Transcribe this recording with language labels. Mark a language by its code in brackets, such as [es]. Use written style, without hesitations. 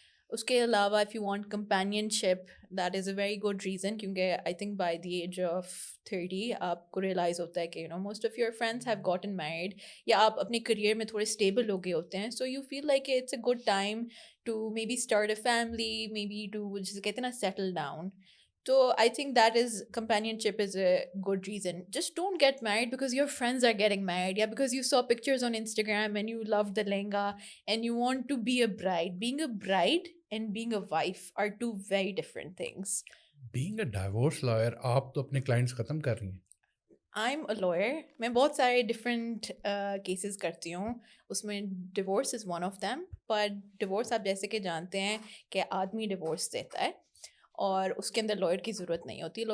[ur] اس کے علاوہ [en] if you want companionship, that is a very good reason, [ur] کیونکہ [en] I think by the age of 30 [ur] آپ کو realise ہوتا ہے کہ [en] most of your friends have gotten married, [ur] یا آپ اپنے کریئر میں تھوڑے اسٹیبل ہو گئے ہوتے ہیں. [en] so you feel like it's a good time to maybe start a family, maybe to [ur] جسے کہتے ہیں نا [en] Settle down. So I think that is companionship is a good reason. Just don't get married because your friends are getting married, yeah, because you saw pictures on Instagram and you love the lehenga and you want to be a bride. Being a bride and being a wife are two very different things. Being a divorce lawyer, [ur] آپ تو اپنے clients ختم کر رہی ہیں. [en] I'm a lawyer. [ur] میں بہت سارے different cases کرتی ہوں, اس میں [en] divorce is one of them. [ur] But divorce آپ جیسے کہ جانتے ہیں کہ آدمی divorce دیتا ہے اور اس کے اندر لائر کی ضرورت نہیں ہوتی.